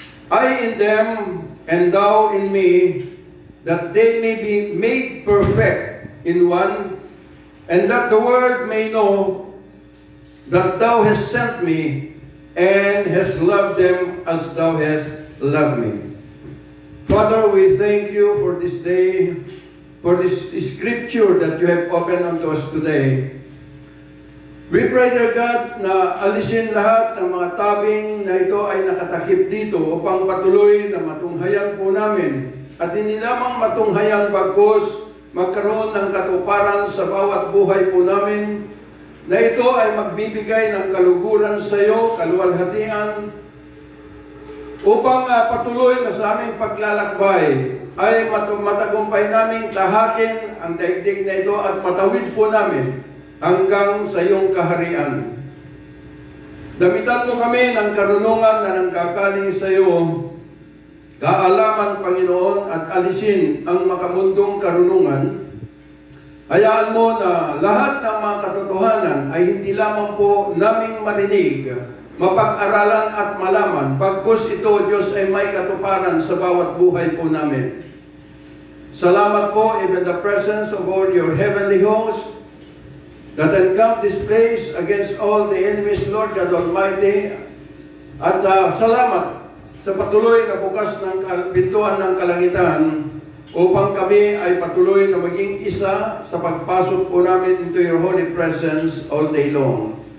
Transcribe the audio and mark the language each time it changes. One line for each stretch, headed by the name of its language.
English: I in them, and thou in me, that they may be made perfect in one, and that the world may know that thou hast sent me, and hast loved them as thou hast loved me. Father, we thank you for this day, for this scripture that you have opened unto us today. We pray, dear God,
Filipino: na alisin lahat ng mga tabing na ito ay nakatakip dito upang patuloy na matunghayan po namin. At hindi lamang matunghayan bagkus magkaroon ng katuparan sa bawat buhay po namin, na ito ay magbibigay ng kaluguran sa iyo, kaluwalhatian, upang patuloy na sa aming paglalakbay ay matagumpay naming tahakin ang daigdig na ito at matawid po namin hanggang sa iyong kaharian. Damitan mo kami ng karunungan na nanggagaling sa iyo, kaalaman, Panginoon, at alisin ang makamundong karunungan. Hayaan mo na lahat ng mga katotohanan ay hindi lamang po naming marinig, mapag-aralan at malaman, pagkus ito, Diyos, ay may katuparan sa bawat buhay po namin. Salamat po,
English: even the presence of all your heavenly hosts that encamp this place against all the enemies, Lord God Almighty.
Filipino: At salamat sa patuloy na bukas ng pintuan ng kalangitan upang kami ay patuloy na maging isa sa pagpasok po namin
English: into your holy presence all day long.